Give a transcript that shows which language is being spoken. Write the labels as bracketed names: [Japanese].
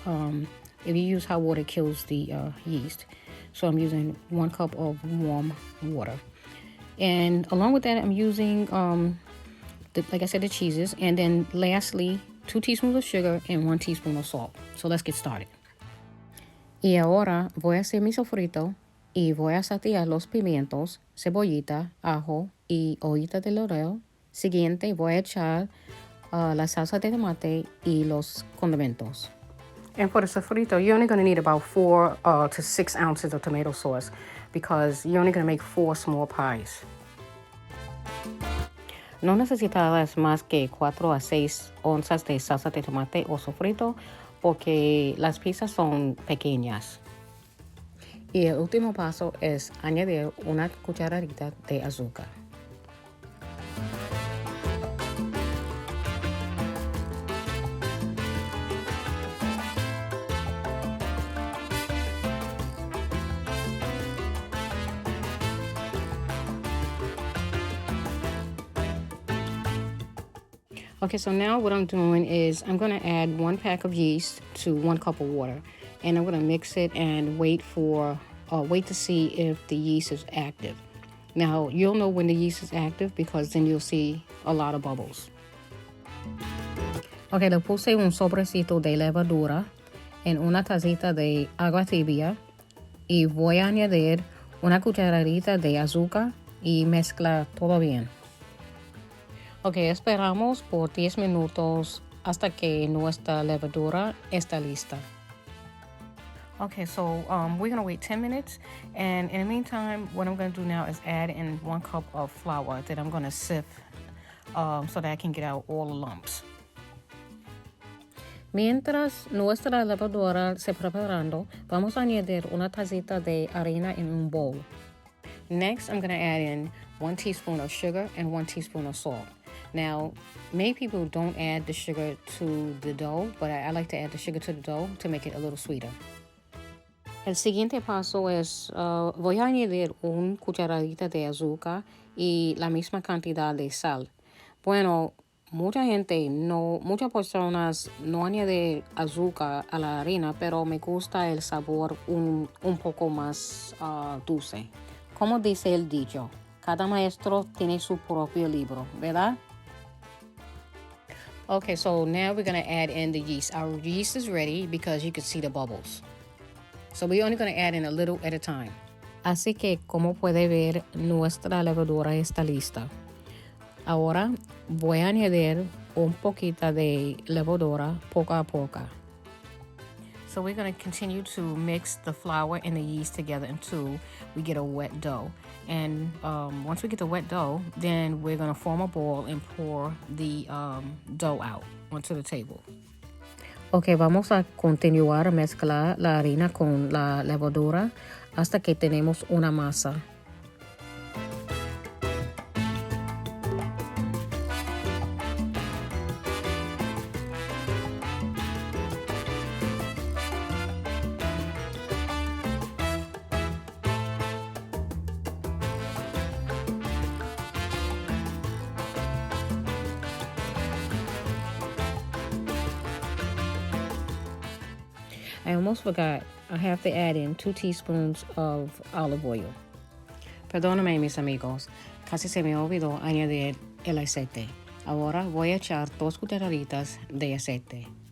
[English] If you use hot water, it kills the yeast. So I'm using 1 cup of warm water. And along with that, I'm using, like I said, the cheeses, and then lastly, 2 teaspoons of sugar and 1 teaspoon of salt. So let's get started. [Spanish] Y ahora voy a hacer mi sofrito y voy a saltear los pimientos, cebollita, ajo y hojita de laurel. Siguiente voy a echar la salsa de tomate y los condimentos. [English] And for the sofrito, you're only going to need about 4 to 6 ounces of tomato sauce because you're only going to make 4 small pies. [Spanish] No necesitarás más que 4 a 6 onzas de salsa de tomate o sofrito porque las pizzas son pequeñas. Y el último paso es añadir una cucharadita de azúcar. [English] Okay, so now what I'm doing is I'm going to add 1 pack of yeast to 1 cup of water. And I'm going to mix it and wait to see if the yeast is active. Now, you'll know when the yeast is active because then you'll see a lot of bubbles. [Spanish] Okay, le puse un sobrecito de levadura en una tacita de agua tibia y voy a añadir una cucharadita de azúcar y mezclar todo bien. Ok, esperamos por 10 minutos hasta que nuestra levadura está lista. [English] Okay, so we're going to wait 10 minutes. And in the meantime, what I'm going to do now is add in 1 cup of flour that I'm going to sift so that I can get out all the lumps. [Spanish] Mientras nuestra levadura se preparando, vamos a añadir una tacita de harina en un bowl. [English] Next, I'm going to add in 1 teaspoon of sugar and 1 teaspoon of salt. Now, many people don't add the sugar to the dough, but I like to add the sugar to the dough to make it a little sweeter. [Spanish] El siguiente paso es, voy a añadir una cucharadita de azúcar y la misma cantidad de sal. Bueno, muchas personas no añaden azúcar a la harina, pero me gusta el sabor un poco más dulce. Como dice el dicho, cada maestro tiene su propio libro, ¿verdad? [English] Okay, so now we're going to add in the yeast. Our yeast is ready because you can see the bubbles. So we're only going to add in a little at a time. [Spanish] Así que, como puede ver, nuestra levadura está lista. Ahora voy a añadir un poquito de levadura poco a poco. [English] So we're going to continue to mix the flour and the yeast together until we get a wet dough. And once we get the wet dough, then we're going to form a ball and pour the dough out onto the table. [Spanish] Ok, vamos a continuar a mezclar la harina con la levadura hasta que tenemos una masa. [English] I almost forgot. I have to add in 2 teaspoons of olive oil. [Spanish] Perdóname, mis amigos. Casi se me olvidó añadir el aceite. Ahora voy a echar 2 cucharaditas de aceite.